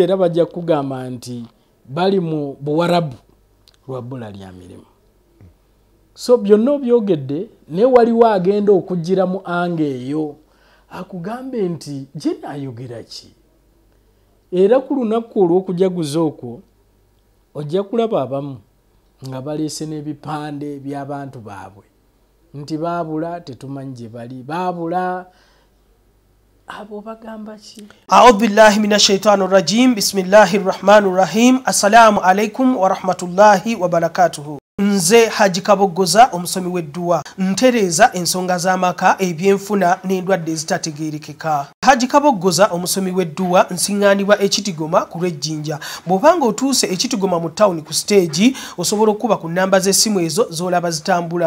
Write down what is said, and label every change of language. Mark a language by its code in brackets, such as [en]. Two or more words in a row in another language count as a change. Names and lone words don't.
[lg] era bajja kugamba nti bali mu Buwarabu lwa bbula lya mirimu so byonna obyogedde ne waliwo agenda okugiramu ange eyo akugambe nti gye naayogera ki era ku lunaku olw'okujaguza okwo ojja kulaba abamu nga baleese n'ebipande by'abantu baabwe nti baabula tetumanyi gye bali baabula abo bagamba ki [ar] أعوذ بالله من الشيطان الرجيم بسم الله الرحمن الرحيم السلام عليكم ورحمة الله وبركاته [lg] Nze Haji Kaboggoza omusomi w'edduwa ntereeza ensonga z'amaka ebyenfuna n'endwadde ezitategeerekeka. Haji Kaboggoza omusomi w'edduwa nsiŋŋaanibwa ekitigoma ku lw'ejjinja. Bw'obanga otuuse ekitigoma mu ttawuni ku siteegi osobola okuba ku nnamba z'essimu ezo z'olaba zitambula.